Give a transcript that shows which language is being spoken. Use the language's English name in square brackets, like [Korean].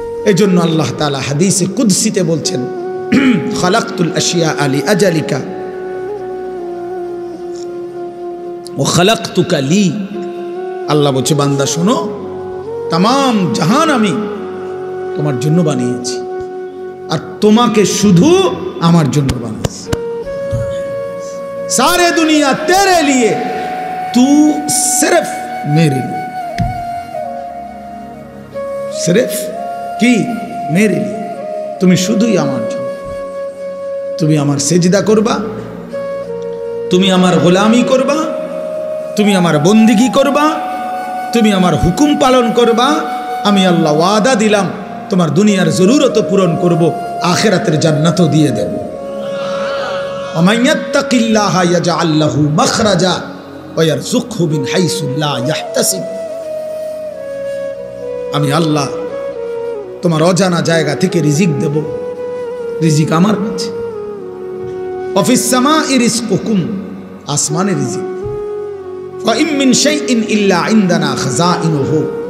[Bangla] এজন্য আল্লাহ তাআলা হাদিসে কুদসিতে বলছেন, [Arabic] খালাকতুল আশিয়া আলি আজালিকা ও খালাকতুকা লি। [Bangla] আল্লাহ বলছে বান্দা শোনো, তাম জাহান আমি তোমার জন্য বানিয়েছি, আর তোমাকে শুধু আমার জন্য বানিয়েছি। [Hindi] सारे दुनिया तेरे लिए, तू सिर्फ मेरे लिए, सिर्फ কি मेरे लिए, [Bangla] তুমি শুধুই আমার জন্য। তুমি আমার সেজদা করবা, তুমি আমার গোলামি করবা, তুমি আমার বন্দিগি করবা, তুমি আমার হুকুম পালন করবা। আমি আল্লাহ ওয়াদা দিলাম তোমার দুনিয়ার জরুরত পূরণ করব, আখিরাতের জান্নাতও দিয়ে দেব। [Arabic] ومن يتق الله يجعل له مخرجا ويرزقه من حيث لا يحتسب। [Bangla] আমি আল্লাহ তোমার অজানা জায়গা থেকে রিজিক দেব, রিজিক আমার কাছে। [Arabic] ওয়াফিস সামাই রিজকুকুম, [Bangla] আসমানে রিজিক। [Arabic] ওয়া ইম মিন শাইইন ইল্লা ইনদানা খাযাইনুহু।